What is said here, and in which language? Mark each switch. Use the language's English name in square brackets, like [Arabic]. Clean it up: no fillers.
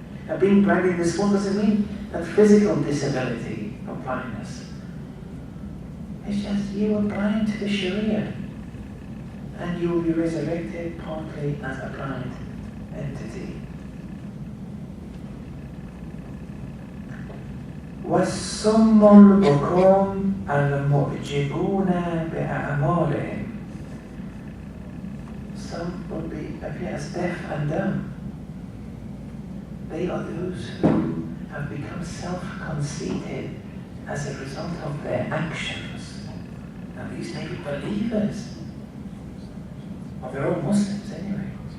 [English] Now, being blind in this world doesn't mean that physical disability or blindness. It's just you are blind to the Sharia, and you will be resurrected partly as a blind entity. [Arabic] والصم البكم المعجبون بأعمالهم. [English] Some will appear as deaf and dumb. They are those who have become self-conceited as a result of their actions. Now these may be believers, or they're all Muslims anyway.